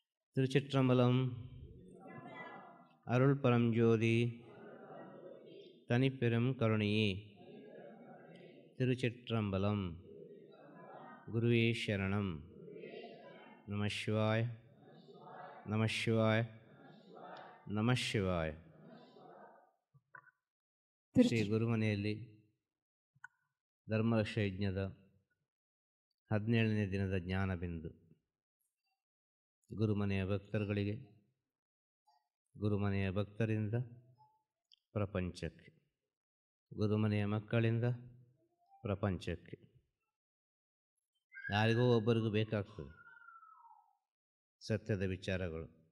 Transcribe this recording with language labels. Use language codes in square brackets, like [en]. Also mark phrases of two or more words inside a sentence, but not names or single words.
[ta] திருச்சிற்றம்பலம். அருள் பரஞ்சோதி தனிப்பெரும் கருணையே. திருச்சிற்றம்பலம். குருவே சரணம். நம சிவாய நம சிவாய நம சிவாய. [kn] ಶ್ರೀ ಗುರುಮನೆಯಲ್ಲಿ ಧರ್ಮರಕ್ಷಾ ಯಜ್ಞದ 17ನೇ ದಿನದ ಜ್ಞಾನಬಿಂದು. ಗುರುಮನೆಯ ಭಕ್ತರುಗಳಿಗೆ, ಗುರುಮನೆಯ ಭಕ್ತರಿಂದ ಪ್ರಪಂಚಕ್ಕೆ, ಗುರುಮನೆಯ ಮಕ್ಕಳಿಂದ ಪ್ರಪಂಚಕ್ಕೆ, ಯಾರಿಗೋ ಒಬ್ಬರಿಗೂ ಬೇಕಾಗ್ತದೆ ಸತ್ಯದ ವಿಚಾರಗಳು.